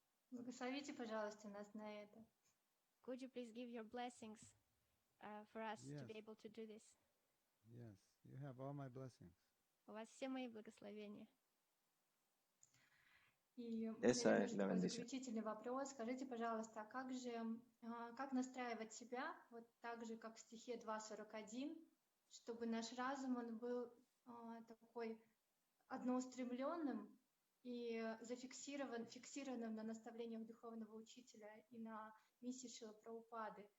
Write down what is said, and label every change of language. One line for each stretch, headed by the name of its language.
Russian: Благословите, пожалуйста, нас на это.
English: Could you please give your blessings for us to be able to do this? Yes, you have all my blessings.
Russian: У вас все мои благословения. И
Spanish: esa es la
Russian: такой
Spanish: bendición.
Russian: заключительный вопрос. Скажите, пожалуйста, как настраивать себя, вот так же, как в стихе 2.41, чтобы наш разум, он был такой одноустремленным и фиксированным на наставлениях духовного учителя и на миссии Шрилы Прабхупады,